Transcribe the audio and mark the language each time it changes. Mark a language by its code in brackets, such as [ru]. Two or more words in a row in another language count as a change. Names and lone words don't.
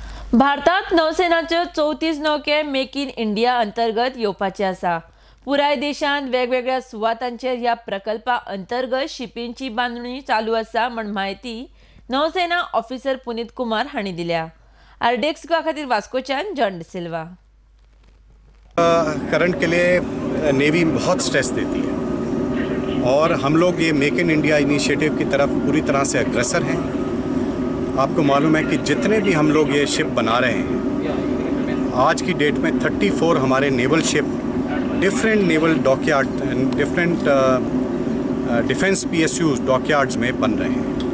[kok] भारतात नौसेनाच्यो 34 नौके मेक इन इंडिया अंतर्गत येवपाचे आसा। पुराय देशांत वेगवेगळ्या सुवातांचेर ह्या प्रकल्पा अंतर्गत शिपींची बांदणी चालू आसा म्हण माहिती नौसेना ऑफिसर पुनीत कुमार हांणी दिल्या। आरडीएक्स खातीर वास्कोच्यान जॉन डिसिल्वा। [hi] करंट के लिए नेवी बहुत स्ट्रेस देती है और हम लोग ये [en] Make in India initiative [hi] की तरफ पूरी तरह से अग्रसर हैं। आपको मालूम है कि जितने भी हम लोग ये शिप बना रहे हैं, आज की डेट में 34 हमारे [en] naval ship different naval dockyard different defence PSUs dockyards [hi] में बन रहे हैं।